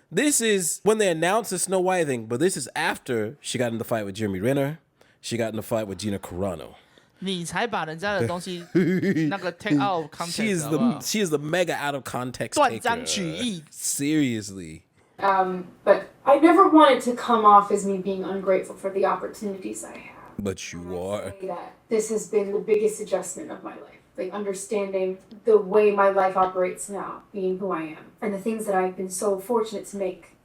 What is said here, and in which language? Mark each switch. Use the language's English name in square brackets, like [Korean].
[English] This is when they announced the Snow White thing, but this is after she got in the fight with Jeremy Renner. She got in the fight with Gina Carano. [Chinese] 你才把人家的东西那个 [English] take out of context. She is the mega out of context [Chinese] 断章取义。 [English] Seriously. But I never wanted to come off as me being ungrateful for the opportunities I have. But you are. That this has been the biggest adjustment of my life. Like understanding the way my life operates now, being who I am, and the things that I've been so fortunate to make.